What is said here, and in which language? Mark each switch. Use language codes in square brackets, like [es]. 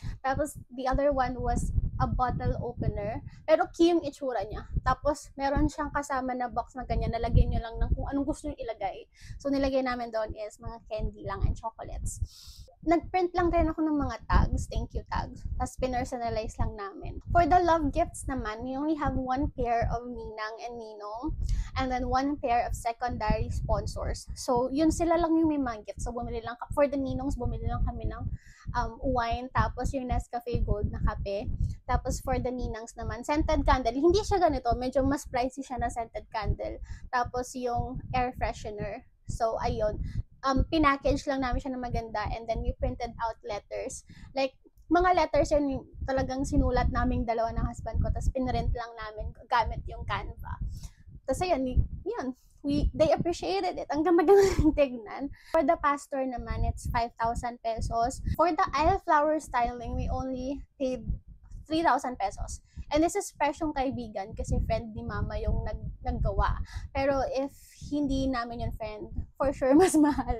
[tl] Tapos, [en] the other one was a bottle opener. [tl] Pero key yung itsura niya. Tapos, meron siyang kasama na box na ganyan. Nalagyan nyo lang ng kung anong gusto nyo ilagay. So, nilagay namin doon is mga candy lang and chocolates. Nag-print lang rin ako ng mga tags, thank you tags. Tapos, pinersonalize lang namin. [en] For the love gifts [tl] naman, [en] we only have one pair of ninang and ninong. And then one pair of secondary sponsors. [tl] So, yun sila lang yung may mga gifts. So, bumili lang, [en] for the ninongs, [tl] bumili lang kami ng wine, tapos yung Nescafe Gold na kape. Tapos, for the ninangs naman, scented candle. Hindi siya ganito, medyo mas pricey siya na scented candle. Tapos, yung air freshener. So, ayun. Pinackage lang namin siya na maganda, [en] and then we printed out letters. [tl] Like, mga letters yun talagang sinulat naming dalawa ng husband ko, tapos pinrint lang namin gamit yung Canva. Tapos ayun, [en] they appreciated it. [tl] Ang ganda-ganda ng tignan. [en] For the pastor [tl] naman, [en] it's 5,000 pesos. For the aisle flower styling, we only paid 3,000 pesos. [tl] And this is fresh yung kaibigan kasi friend ni mama yung naggawa. Pero if hindi namin yung friend, [en] for sure [tl] mas mahal.